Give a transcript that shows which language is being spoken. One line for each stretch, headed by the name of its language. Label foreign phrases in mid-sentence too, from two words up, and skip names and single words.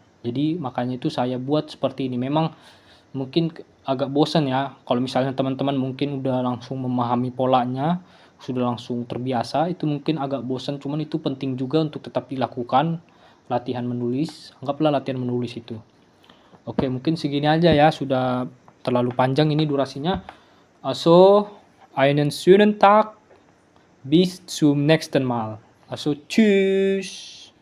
Indonesian: Jadi makanya itu saya buat seperti ini. Memang mungkin agak bosan ya, kalau misalnya teman-teman mungkin udah langsung memahami polanya, sudah langsung terbiasa, itu mungkin agak bosan. Cuman itu penting juga untuk tetap dilakukan, latihan menulis. Anggaplah latihan menulis itu. Oke, mungkin segini aja ya, sudah terlalu panjang ini durasinya.
German: Also, einen schönen Tag, bis zum nächsten Mal. Also, tschüss.